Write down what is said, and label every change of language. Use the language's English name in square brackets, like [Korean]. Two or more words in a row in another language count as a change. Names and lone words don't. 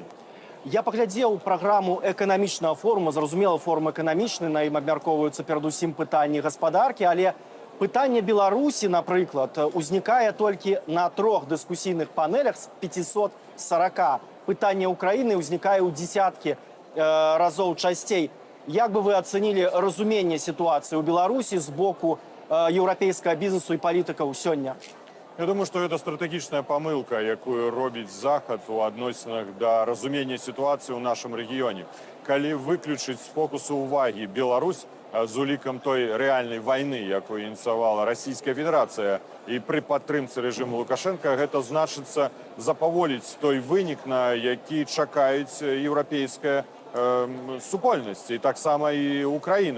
[Belarusian] Я паглядзеў праграму эканамічнага форума, зразумела, форум эканамічны, на ім абмяркоўваюцца перадусім пытанні гаспадаркі, але пытанне Беларусі, напрыклад, узнікае толькі на 3 дыскусійных панелях з 540. Пытанне Украіны ўзнікае ў дзесяткі разоў часцей. Як бы вы ацэнілі разуменне сітуацыі ў Беларусі з боку еўрапейскага бізнесу і палітыкаў сёння? [Russian] Я думаю, что это [Belarusian] стратегічная памылка, якую робіць Захад у адносінах да разумення сітуацыі ў нашым рэгіёне. Калі выключыць з фокусу ўвагі Беларусь з улікам той рэальнай вайны, якую ініцыявала Расійская Федэрацыя, і пры падтрымцы рэжыму Лукашенка, гэта значыцца запаволіць той вынік, на які чакаюць еўрапейская супольнасць, і таксама і Украіна.